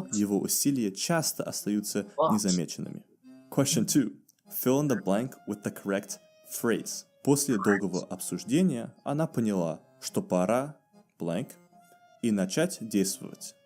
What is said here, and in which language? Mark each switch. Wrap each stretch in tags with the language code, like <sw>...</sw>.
<ru>но его усилия часто остаются незамеченными.</ru> <en>Question 2. Fill in the blank with the correct phrase.</en> <ru>После долгого обсуждения она поняла, что пора blank и начать действовать.</ru>